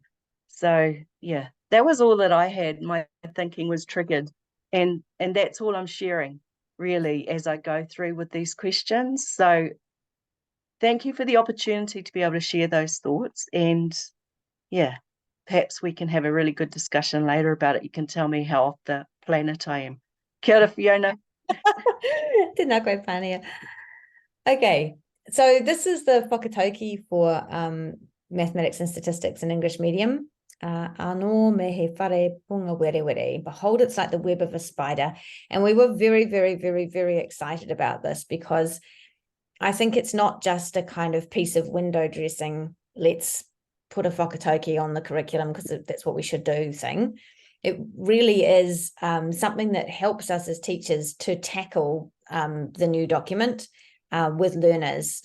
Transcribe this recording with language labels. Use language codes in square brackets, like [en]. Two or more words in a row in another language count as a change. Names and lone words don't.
[en] So yeah, that was all that I had. My thinking was triggered, and that's all I'm sharing really as I go through with these questions. So thank you for the opportunity to be able to share those thoughts, and yeah, perhaps we can have a really good discussion later about it. You can tell me how off the planet I am. [mi] Kia ora, Fiona. Tēnā koe, Pania. [en] Okay, so this is the whakatauki for mathematics and statistics in English medium. [mi] Anō me he whare punga were were. [en] Behold, it's like the web of a spider. And we were very, very, very, very excited about this because I think it's not just a kind of piece of window dressing, let's put a whakatauki on the curriculum because that's what we should do thing. It really is something that helps us as teachers to tackle the new document with learners.